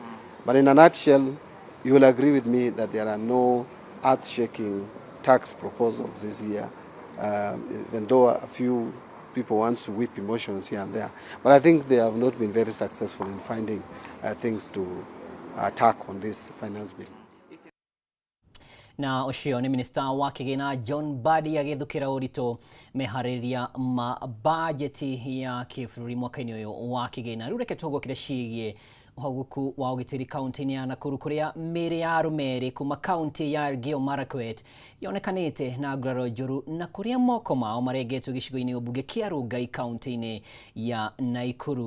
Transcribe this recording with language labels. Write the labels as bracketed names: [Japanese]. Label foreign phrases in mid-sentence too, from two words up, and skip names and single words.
[English] But in a nutshell, you will agree with me that there are no earth-shaking tax proposals this year, even though a few people want to whip emotions here and there. But I think they have not been very successful in finding things to attack on this finance bill. [Kikuyu] Na ucio ni minister wa kigina John Badi agithukira urito mehariria ma budget ya kifururi mwaka-ini uyu wa kigina riu reke tugukire cigie Hoguku wa ugitiri kaunti ya Nakuru kuria mĩĩrĩ ya arũme kuma kaunti ya Elgeyo Marakwet yonekanĩte na nguraro njũru na kuria moko mao marengetwo gĩcigo-inĩ ũmbunge kĩa Rongai kaunti-inĩ ya Nakuru.